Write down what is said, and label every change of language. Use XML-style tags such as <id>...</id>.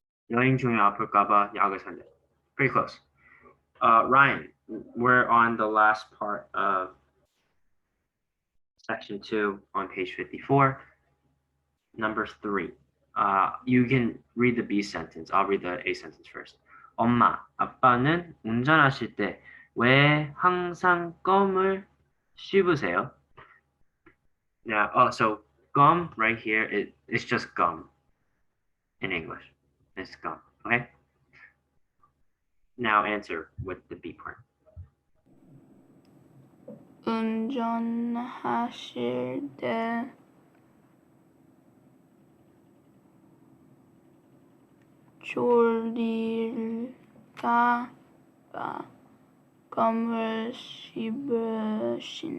<ko>여행 중에 아플까봐 약을 산대.</ko> <en>Pretty close. Ryan, we're on the last part of section 2 on page 54. Number 3. You can read the B sentence. I'll read the A sentence first.</en> <ko>엄마, 아빠는 운전하실 때 왜 항상 껌을 씹으세요?</ko> <en>Now, so gum right here, it's just gum in English. It's gum, okay? Now answer with the B part.</en> <ko>운전하실 때 졸릴까 봐 껌을 씹으신대.</ko>